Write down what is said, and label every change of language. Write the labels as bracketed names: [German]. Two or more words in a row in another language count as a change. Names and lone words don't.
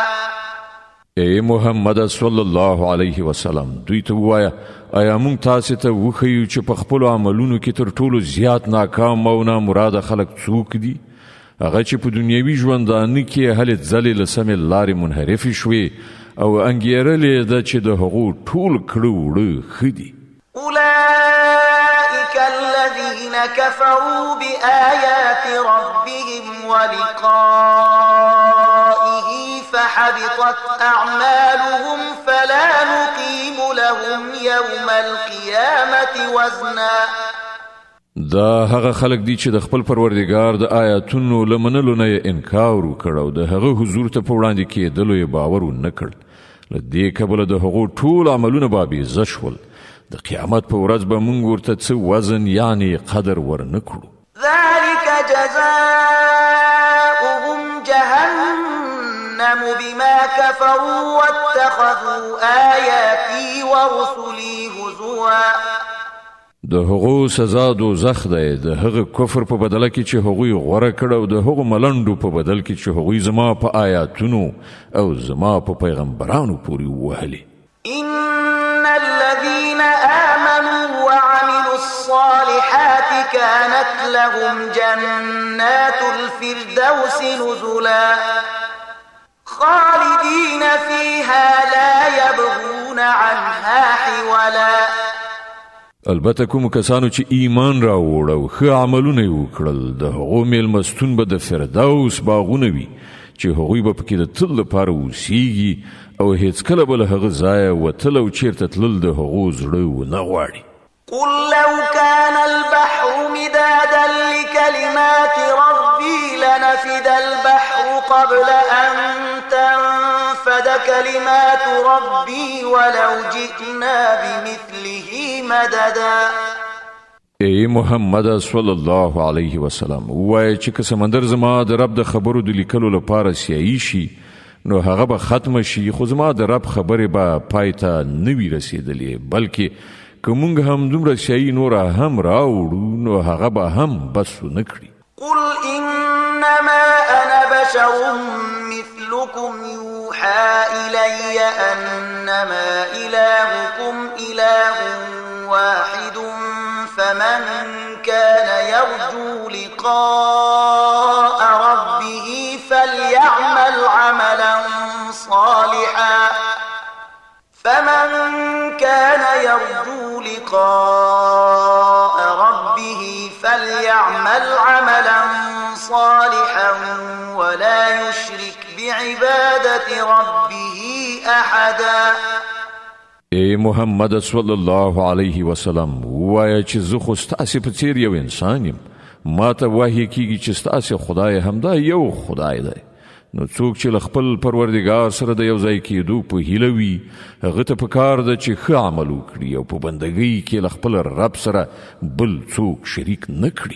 [Pashto] ای محمد [Arabic] صلی الله علیه وسلم [Pashto] دوی ته ووایه آیا موږ تاسې ته وښیو چې په خپلو عملونو کې تر ټولو زیات ناکام او نامراده خلک څوک دي؟ هغه چې په دنیوي ژوندانه کې هلې ځلې له سمې لارې منحرفې شوې او انګېرلې ده چې د هغو ټول کړه وړه ښه دي. [Arabic] أولئك الذين كفروا بآيات ربهم ولقائه فحبطت أعمالهم فلا نقيم لهم يوم القيامة وزنا. [Pashto] دا هغه خلک دي چې د خپل پروردګار د آیاتونو له منلو نه یې انکار وکړ او د هغه حضور ته په وړاندې کېدلو یې باور ونه کړ. له دې کبله د هغو ټول عملونه به بېزه شول. د قیامت په ورځ به موږ ورته څه وزن یعنی قدر ورنه کړو. [Arabic] ذلك جزاؤهم جهنم بما كفروا واتخذوا آياتي ورسلي هزوا. [Pashto] د هغو سزا دوزخ دی د هغه کفر په بدله کې چې هغوی غوره کړ او د هغو ملنډو په بدل کې چې هغوی زما په آیاتونو او زما په پیغمبرانو پورې ووهلې. [Arabic] إن الذين آمنوا وعملوا الصالحات كانت لهم جنات الفردوس نزلا خالدين فيها لا يبغون عنها حولا. [Pashto] البته کوم کسانو چې ایمان راوړ او ښه عملونه یې وکړل د هغو میلمستون به د فردوس باغونه وي چې هغوی به پکې د تل لپاره اوسیږي او هیڅکله به له هغه ځایه وتل او چیرته تلل د هغو زړه ونه غواړي. [Arabic] قل لو كان البحر مدادا قبل أن تنفد كلمات ربي ولو جئنا بمثله مددا. [Pashto] ای محمد [Arabic] صلی الله علیه وسلم [Pashto] وای چې که سمندر زما د رب د خبرو د لیکلو لپاره سیاهی شي نو هغه به ختم شي، خو زما د رب خبرې به پای ته نه وي رسېدلې، بلکې که موږ هم دومره سیاهي نوره هم راوړو نو هغه به هم بس ونه کړي. [Arabic] قل إنما أنا بشر مثلكم يوحى إلي أنما إلهكم إله واحد فمن كان يرجو لقاء ربه فليعمل عملا صالحا ولا يشرك بعبادة ربه أحدا. [Pashto] ای محمد [Arabic] صلی الله علیه وسلم [Pashto] وایه چې زه خو ستاسې په څیر یو انسان یم، ما ته وحی کیږي چې ستاسې خدای همدا یو خدای دی، نو څوک چې له خپل پروردګار سره د یو ځای کېدو په هیله وي هغه ته پکار ده چې ښه عمل وکړي او په بندګۍ کې له خپل رب سره بل څوک شریک نه کړي.